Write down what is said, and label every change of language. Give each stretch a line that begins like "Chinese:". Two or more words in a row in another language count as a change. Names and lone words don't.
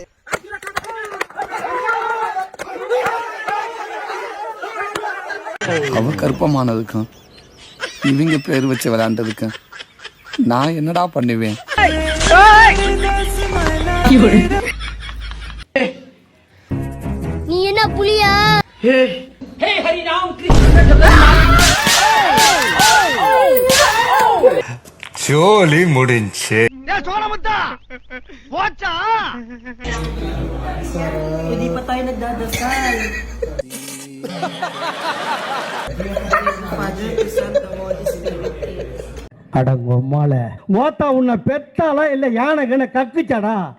Tamil: அவ கருப்பமானதுக்கும் இவங்க பேர் வச்சு விளையாண்டதுக்கு நான் என்னடா பண்ணுவேன்? நீ என்ன புலியா?
Hindi: हे हरि राम कृष्ण जगन्नाथ
Tamil: ஜோலி முடிஞ்சு. சோழமுத்தா போச்சா?
Filipino: hindi pa tayo nagdadasal.
English: Father, Son, the Holy Spirit.
Tamil: அடங்கொம்மால மோத்தா உன்னை பெத்தாலா இல்ல யானை கண்ண கக்குச்சாடா?